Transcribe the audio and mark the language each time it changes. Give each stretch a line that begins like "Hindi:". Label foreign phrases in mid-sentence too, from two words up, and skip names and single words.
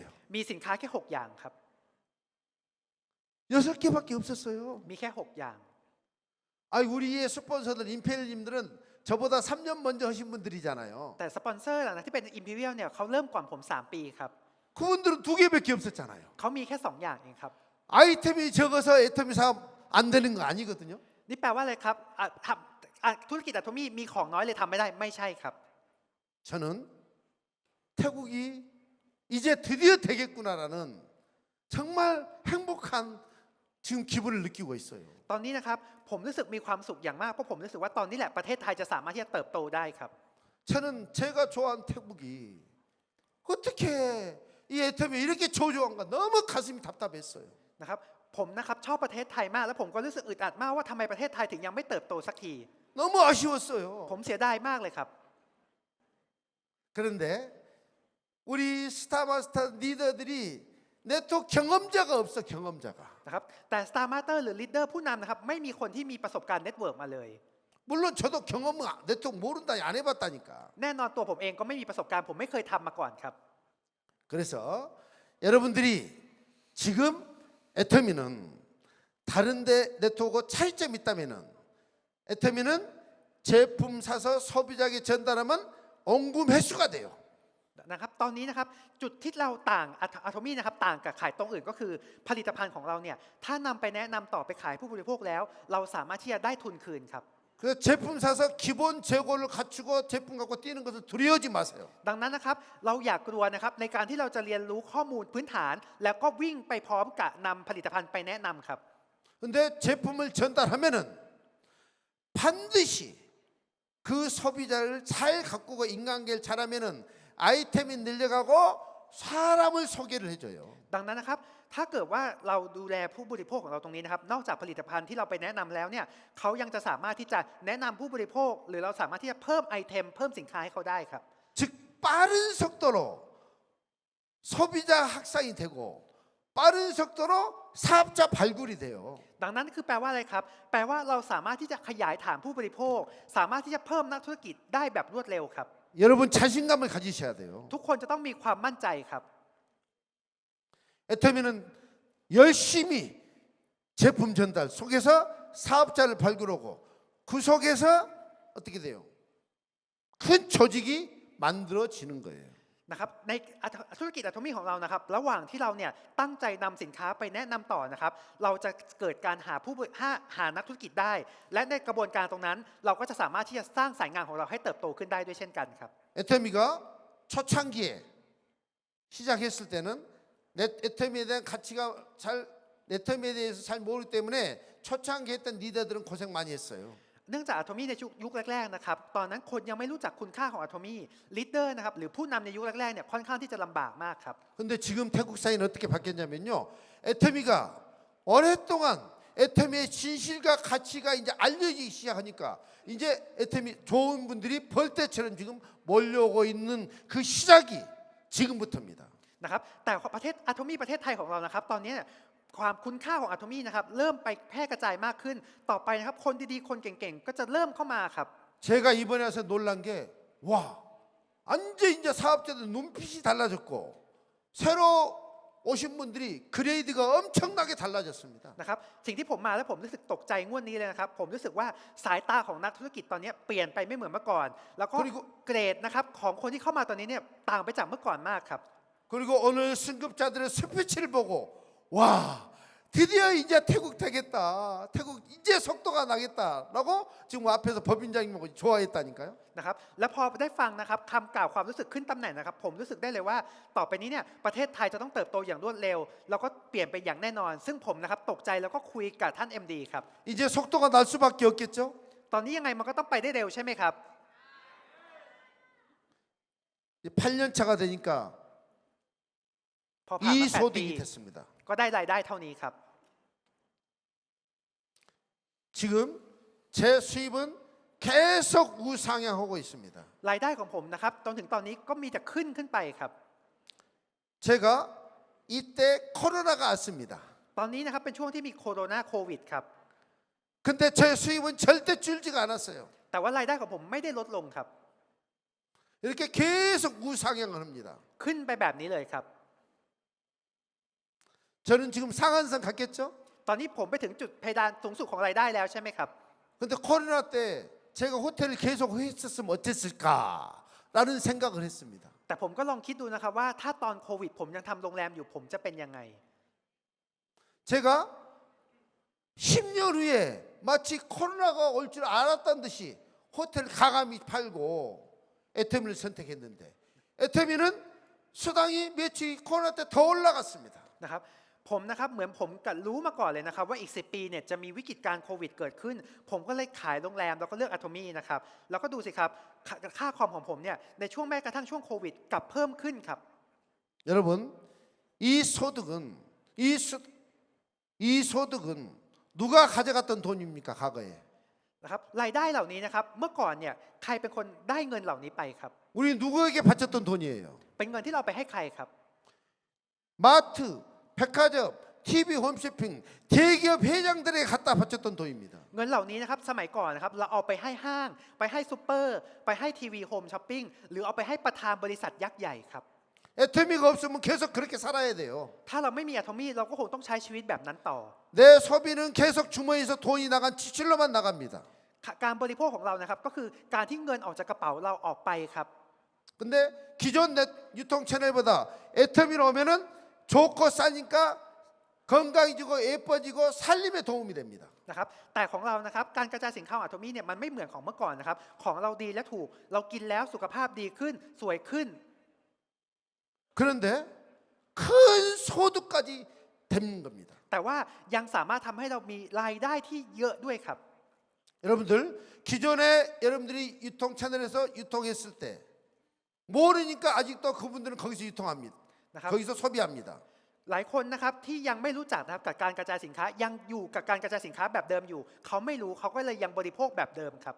Thai: มีสินค้าแค่ 6 อย่างครับ
Korean: 6개밖에 없었어요.
Thai: มีแค่ 6 อย่าง
Korean: 아이 우리의 스폰서들 임페리얼님들은 저보다 3년 먼저 하신 분들이잖아요.
Thai: แต่สปอนเซอร์หลังจากที่เป็น Imperial เนี่ยเขาเริ่มก่อนผม 3 ปีครับ
Korean: 그분들은 2개밖에 없었잖아요.
Thai: เขามีแค่ 2 อย่างเองครับ
Korean: 아이템이 적어서 애터미 사업 안 되는 거 아니거든요.
Thai: นี่แปลว่าอะไรครับธุรกิจอะโทมี่มีของน้อยเลยทำไม่ได้ไม่ใช่ครับ
Korean: 저는 태국이 이제 드디어 되겠구나라는 정말 행복한 지금 기분을 느끼고 있어요.
Thai: ตอนนี้นะครับผมรู้สึกมีความสุขอย่างมากเพราะผมรู้สึกว่าตอนนี้แหละประเทศไทยจะสามารถที่จะเติบโตได้ครับ
Korean: 저는 제가 좋아하는 태국이 어떻게 이 애터미 이렇게 조조한가 너무 가슴이 답답했어요.
Thai: นะครับผมนะครับชอบประเทศไทยมากแล้วผมก็รู้สึกอึดอัดมากว่าทำไมประเทศไทยถึงยังไม่เติบโตสักที
Korean: 너무 아쉬웠어요.
Thai: ผมเสียดายมากเลยครับ
Korean: 그런데 우리 스타마스터 리더들이 네트워크 경험자가 없어 경험자가.
Thai: นะครับแต่ Star Master หรือ Leader ผู้นำนะครับไม่มีคนที่มีประสบการณ์เน็ตเวิร์กมาเลย
Korean: 물론 저도 경험은 네트워크 모른다 안 해봤다니까.
Thai: แน่นอนตัวผมเองก็ไม่มีประสบการณ์ผมไม่เคยทำมาก่อนครับ
Korean: 그래서 여러분들이 지금 애터미는 다른데 네트워크 차이점이 있다면은 애터미는 제품 사서 소비자에게 전달하면 원금 회수가 돼요.
Thai: นะครับตอนนี้นะครับจุดที่เราต่างอะโทมี่นะครับต่างกับขายตรงอื่นก็คือผลิตภัณฑ์ของเราเนี่ยถ้านำไปแนะนำต่อไปขายผู้บริโภคแล้ว เราสามารถที่จะได้ทุนคืนครับ
Korean: 그래서 제품 사서 기본 재고를 갖추고 제품 갖고 뛰는 것을 두려워하지 마세요.
Thai: ดังนั้นนะครับเราอย่ากลัวนะครับในการที่เราจะเรียนรู้ข้อมูลพื้นฐาน แล้วก็วิ่งไปพร้อมกับนำผลิตภัณฑ์ไปแนะนำครับ
Korean: 근데 제품을 전달하면은 반드시 그 소비자를 잘 가꾸고 인간관계를 잘하면은 아이템이 늘려가고 사람을 소개를 해줘요.
Thai: ดังนั้นนะครับถ้าเกิดว่าเราดูแลผู้บริโภคของเราตรงนี้นะครับนอกจากผลิตภัณฑ์ที่เราไปแนะนำแล้วเนี่ยเขายังจะสามารถที่จะแนะนำผู้บริโภค หรือเราสามารถที่จะเพิ่มไอเทมเพิ่มสินค้าให้เขาได้ครับ
Korean: 즉 빠른 속도로 소비자 확산이 되고 빠른 속도로 사업자 발굴이 돼요.
Thai: ดังนั้นคือแปลว่าอะไรครับแปลว่าเราสามารถที่จะขยายฐานผู้บริโภค สามารถที่จะเพิ่มนักธุรกิจได้แบบรวดเร็วครับ
Korean: 여러분 자신감을 가지셔야 돼요.
Thai: ทุกคนจะต้องมีความมั่นใจครับ
Korean: 애터미는 열심히 제품 전달 속에서 사업자를 발굴하고 그 속에서 어떻게 돼요? 큰 조직이 만들어지는 거예요.
Thai: นะครับในธุรกิจอะโทมี่ของเรานะครับระหว่างที่เราเนี่ยตั้งใจนำสินค้าไปแนะนำต่อนะครับเราจะเกิดการหานักธุรกิจได้ และในกระบวนการตรงนั้น เราก็จะสามารถที่จะสร้างสายงานของเราให้เติบโตขึ้นได้ด้วยเช่นกันครับ
Korean: 애터미가 초창기에 시작했을 때는 애터미에 대한 가치가 애터미에 대해서 잘 모르기 때문에 초창기 했던 리더들은 고생 많이 했어요.
Thai: เนื่องจากอะโทมี่ในยุคแรกๆนะครับตอนนั้นคนยังไม่รู้จักคุณค่าของอะโทมี่ลีดเดอร์นะครับหรือผู้นำในยุคแรกๆเนี่ยค่อนข้างที่จะลำบากมากครับ
Korean: 근데 지금 태국 사회는 어떻게 바뀌었냐면요. 애터미가 오랫동안 애터미의 진실과 가치가 이제 알려지기 시작하니까 이제 애터미 좋은 분들이 벌떼처럼 지금 몰려오고 있는 그 시작이 지금부터입니다.
Thai: นะครับแต่ประเทศอะโทมี่ประเทศไทยของเรานะครับตอนนี้ความคุณค่าของอะโทมี่นะครับเริ่มไปแพร่กระจายมากขึ้นต่อไปนะครับคนดีๆคนเก่งๆก็จะเริ่มเข้ามาครับ
Korean: 제가 이번에 와서 놀란 게 와, 완전 이제 사업자들 눈빛이 달라졌고 새로 오신 분들이 그레이드가 엄청나게 달라졌습니다.
Thai: นะครับสิ่งที่ผมมาแล้วผมรู้สึกตกใจงวดนี้เลยนะครับผมรู้สึกว่าสายตาของนักธุรกิจตอนนี้เปลี่ยนไปไม่เหมือนเมื่อก่อน แล้วก็เกรดนะครับของคนที่เข้ามาตอนนี้เนี่ยต่างไปจากเมื่อก่อนมากครับ
Korean: 그리고 오늘 승급자들의 스피치를 보고 와 드디어 이제 태국 되겠다. 태국 이제 속도가 나겠다라고 지금 앞에서 법인장님하고 좋아했다니까요.
Thai: นะครับและพอได้ฟังนะครับคำกล่าวความรู้สึกขึ้นตำแหน่งนะครับผมรู้สึกได้เลยว่าต่อไปนี้เนี่ยประเทศไทยจะต้องเติบโตอย่างรวดเร็วแล้วก็เปลี่ยนไปอย่างแน่นอน ซึ่งผมนะครับตกใจแล้วก็คุยกับท่าน MD ครับ
Korean: 이제 속도가 날 수밖에 없겠죠.
Thai: ตอนนี้ยังไงมันก็ต้องไปได้เร็วใช่ไหมครับ
Korean: 이제 8년 차가 되니까
Thai: พอผ่านมา
Korean: 이
Thai: 8 ปี
Korean: 소득이 됐습니다.
Thai: ก็ได้รายได้เท่านี้ครับ
Korean: 지금 제 수입은 계속 우상향하고 있습니다.
Thai: รายได้ของผมนะครับจนถึงตอนนี้ก็มีแต่ขึ้นไปครับ
Korean: 제가 이때 코로나가 왔습니다.
Thai: ตอนนี้นะครับเป็นช่วงที่มีโควิดครับ
Korean: 근데 제 수입은 절대 줄지가 않았어요.
Thai: แต่ว่ารายได้ของผมไม่ได้ลดลงครับ
Korean: 이렇게 계속 우상향을 합니다.
Thai: ขึ้นไปแบบนี้เลยครับ
Korean: 저는 지금 상한선 갔겠죠?
Thai: ตอนนี้ผมไปถึงจุดเพดานสูงสุดของรายได้แล้วใช่ไหมครับ
Korean: 근데 코로나 때 제가 호텔을 계속 했었으면 어땠을까라는 생각을 했습니다.
Thai: แต่ผมก็ลองคิดดูนะครับว่าถ้าตอนโควิดผมยังทำโรงแรมอยู่ผมจะเป็นยังไง
Korean: 제가 10년 후에 마치 코로나가 올 줄 알았다는 듯이 호텔 가감히 팔고 애터미를 선택했는데 애터미는 수당이 며칠 코로나 때 더 올라갔습니다.
Thai: นะครับผมนะครับเหมือนผมกับรู้มาก่อนเลยนะครับว่าอีก10 ปีเนี่ยจะมีวิกฤตการโควิดเกิดขึ้น ผมก็เลยขายโรงแรมแล้วก็เลือกอะโทมี่นะครับแล้วก็ดูสิครับค่าคอมของผมเนี่ยในช่วงแม้กระทั่งช่วงโควิดกลับเพิ่มขึ้นครับ
Korean: 여러분 이 소득은 이 소득은 누가 가져갔던 돈입니까 과거에?
Thai: นะครับรายได้เหล่านี้นะครับเมื่อก่อนเนี่ยใครเป็นคนได้เงินเหล่านี้ไปครับ
Korean: 우리 누구에게 바쳤던 돈이에요?
Thai: เป็นเงินที่เราไปให้ใครครับ
Korean: 마트, 백화점, TV 홈쇼핑 대기업 회장들에게 갖다 바쳤던 돈입니다.
Thai: เงินเหล่านี้นะครับสมัยก่อนนะครับเราเอาไปให้ห้างไปให้ซูเปอร์ไปให้ทีวีโฮมช้อปปิ้งหรือเอาไปให้ประธานบริษัทยักษ์ใหญ่ครับ
Korean: 애터미가 없으면 계속 그렇게 살아야 돼요.
Thai: ถ้าเราไม่มีอะโทมี่เราก็คงต้องใช้ชีวิตแบบนั้นต่อ
Korean: 내 소비는 계속 주머니에서 돈이 나간 지출로만 나갑니다.
Thai: การบริโภคของเรานะครับก็คือการที่เงินออกจากกระเป๋าเราออกไปครับ
Korean: 근데 기존 유통 채널보다 애터미로 오면은 좋고 싸니까 건강해지고 예뻐지고 살림에 도움이 됩니다.
Thai: นะครับแต่ของเรานะครับการกระจายสินค้าของอะโทมี่เนี่ยมันไม่เหมือนของเมื่อก่อนนะครับของเราดีและถูกเรากินแล้วสุขภาพดีขึ้นสวยขึ้น
Korean: 그런데 큰 소득까지 되는 겁니다.
Thai: แต่ว่ายังสามารถทำให้เรามีรายได้ที่เยอะด้วยครับ
Korean: 여러분들 기존에 여러분들이 유통 채널에서 유통했을 때 모르니까 아직도 그분들은 거기서 유통합니다.
Thai: นะครับ
Korean: 거기서 소비합니다.
Thai: หลายคนนะครับที่ยังไม่รู้จักนะครับกับการกระจายสินค้ายังอยู่กับการกระจายสินค้าแบบเดิมอยู่เขาไม่รู้เขาก็เลยยังบริโภคแบบเดิมครับ